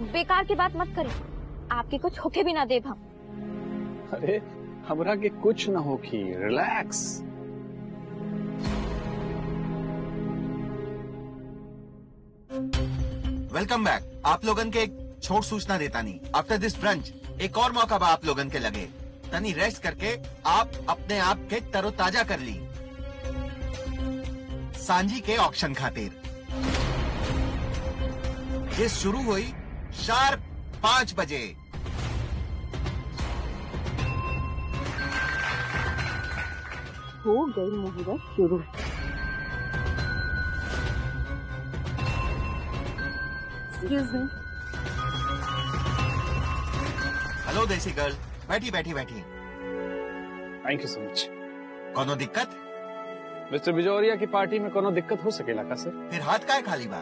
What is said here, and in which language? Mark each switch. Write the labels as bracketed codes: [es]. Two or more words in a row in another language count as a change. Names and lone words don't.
[bho] बेकार की बात मत करिए, आपके कुछ होके भी ना देव हम। अरे हमरा के कुछ ना होगी, रिलैक्स। [en] welcome back. [bho] आप लोगन के एक छोट सूचना देता नहीं। [en] after this brunch [bho] एक और मौका बा आप लोगन के लगे। तनी रेस्ट करके आप अपने आप के तरोताजा कर ली सांझी के ऑक्शन खातिर। ये शुरू हुई शार्प 5 बजे। हो गई मुहूर्त शुरू। [en] excuse me. [bho] हेलो देसी गर्ल, बैठी बैठी बैठी। [en] thank you so much. [bho] कोनो दिक्कत? मिस्टर बिजोरिया की पार्टी में कोनो दिक्कत हो सकेला का सर? फिर हाथ का है खाली बा?